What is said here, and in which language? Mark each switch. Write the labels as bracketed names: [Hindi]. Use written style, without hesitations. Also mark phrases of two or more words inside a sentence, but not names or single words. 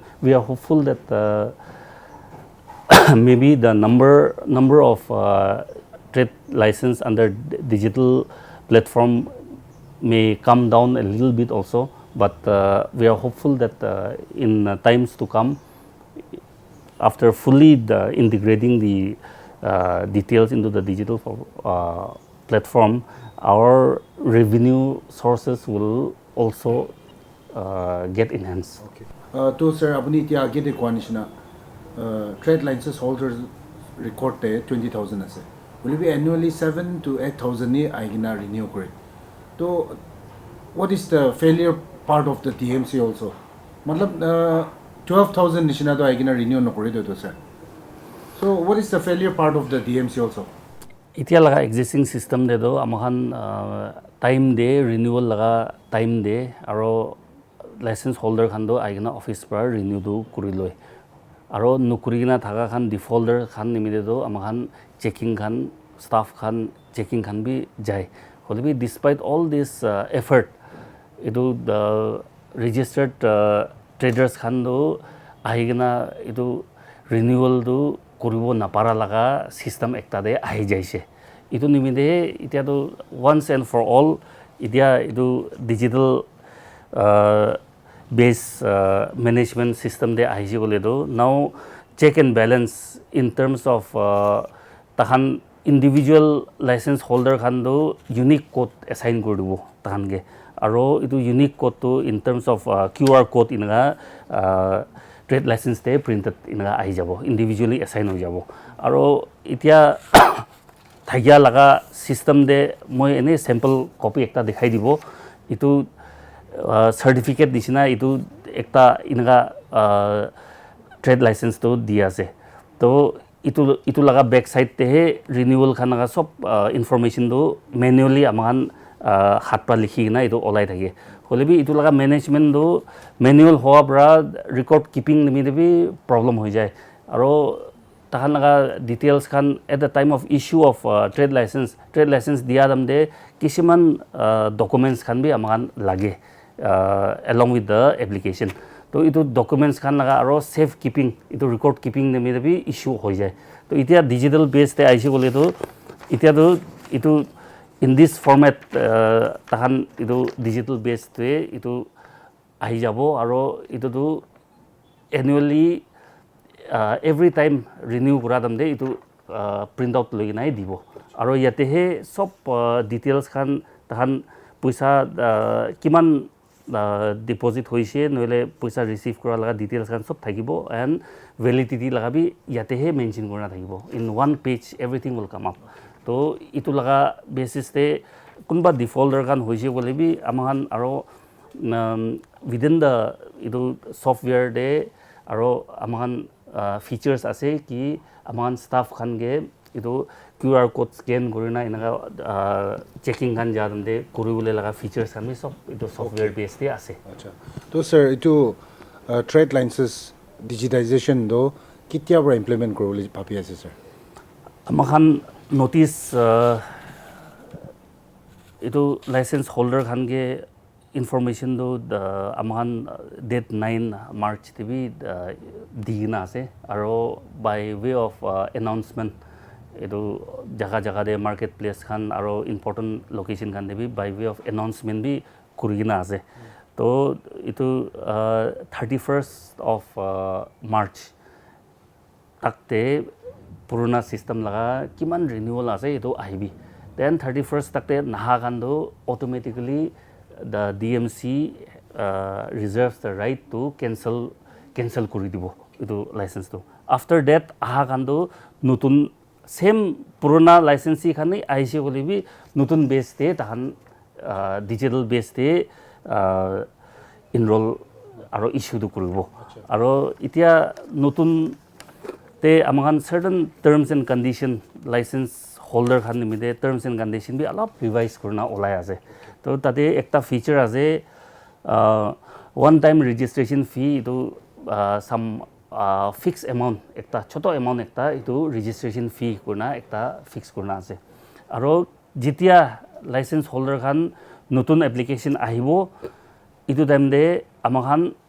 [English] we are hopeful that maybe the number of trade license under digital platform may come down a little bit also, but we are hopeful that in times to come, after fully integrating the details into the digital platform, our revenue sources will also get enhanced. Okay. To sir, [Naga Pidgin] apni tia age de kwanishna [English] trade license holders [Naga Pidgin] record te 20,000 ase. [English] Will it be annually 7 to 8,000 [Naga Pidgin] ni aigina renew kore? [English] So what is the failure part of the DMC also? [Naga Pidgin] Matlab 12,000 nishina to aigina renew no kore to sir. [English] So what is the failure part of the DMC also? [Naga Pidgin] Itia laga [English] existing system [Naga Pidgin] de do amahan time de renewal laga time de aro [English] license holder [Naga Pidgin] khan do aigina office par renew do kuri loi aro nukuri na thaga khan defaulter khan nimide do amahan checking khan staff khan checking khan bi jai holebi [English] despite all this effort [Naga Pidgin] itu [English] the registered traders [Naga Pidgin] khan do aigina itu renewal do koribo napara laga system ekta de ahi jaise itu nimide itia do [English] once and for all [Naga Pidgin] itia itu [English] digital based management system [Naga Pidgin] de ahi jole do [English] now check and balance in terms of [Naga Pidgin] tahan [English] individual license holder [Naga Pidgin] khan do [English] unique code assign [Naga Pidgin] koribo tahan ge aro itu [English] unique code [Naga Pidgin] to [English] in terms of QR code [Naga Pidgin] inaga [English] trade license [Naga Pidgin] te printed inaga ahi jabo individually assign ho jabo aro itia thagya laga system de moi ene [English] sample copy [Naga Pidgin] ekta dekhai dibo itu certificate disina itu ekta inaga [English] trade license [Naga Pidgin] to dia ase to itu laga [English] back side [Naga Pidgin] te he renewal khanaga sob information do manually amahan hat pa likhi na itu olai thake holebi itu laga management do manual howa bra [English] record keeping [Naga Pidgin] nimi debi problem hoi jai aro tahan laga details khan [English] at the time of issue of trade license [Naga Pidgin] dia dam de kisiman documents khan bi amahan lage [English] along with the application [Naga Pidgin] to itu documents khan laga aro [English] safe keeping [Naga Pidgin] itu [English] record keeping [Naga Pidgin] nimi debi issue hoi jai to itia [English] digital based [Naga Pidgin] te aise gole to itia do itu [English] in this format [Naga Pidgin] tahan itu [English] digital based [Naga Pidgin] te itu ahi jabo aro itu do [English] annually every time renew [Naga Pidgin] kura dam de itu [English] print out [Naga Pidgin] loi nai dibo aro yate he sob details khan tahan puisa kiman deposit hoise noile puisa receive kora laga details khan sob thakibo [English] and validity [Naga Pidgin] laga bi yate he mention korna thakibo [English] in one page everything will come up [Naga Pidgin] to itu laga basis te kunba defaulter kan hoise bole bi amahan aro [English] within the [Naga Pidgin] itu software de aro amahan features ase ki amahan staff khan ge itu [English] QR code scan [Naga Pidgin] korina inaka checking kan jadande koribole laga features khan bi sob itu [English] software based [Naga Pidgin] te ase acha to sir itu [English] trade licenses digitization [Naga Pidgin] do kitia bra implement korole bhabi ase sir amakhan notice itu license holder khan ge information do amakhan date 9 March tv digina ase aro [English] by way of announcement [Naga Pidgin] itu jaga jaga de marketplace khan aro [English] important location [Naga Pidgin] khan debi [English] by way of announcement [Naga Pidgin] bi kurigina ase to itu [English] 31st of March [Naga Pidgin] takte puruna system laga kiman renewal ase itu ahibi then 31st takte naha khan do [English] automatically the DMC reserves the right to cancel [Naga Pidgin] kori dibo itu license to after that aha khan do nutun same puruna licensee khan ni aise koli bi nutun base te tahan [English] digital base [Naga Pidgin] te enroll aro issue to koribo aro itia nutun te amahan [English] certain terms and condition license holder [Naga Pidgin] khan nimide [English] terms and condition [Naga Pidgin] bi alop revise korna olai ase to tate ekta feature ase [English] one time registration fee [Naga Pidgin] to [English] some fixed amount [Naga Pidgin] ekta choto amount ekta itu [English] registration fee [Naga Pidgin] korna ekta fix korna ase aro jitia [English] license holder [Naga Pidgin] khan notun application ahibo itu time de amahan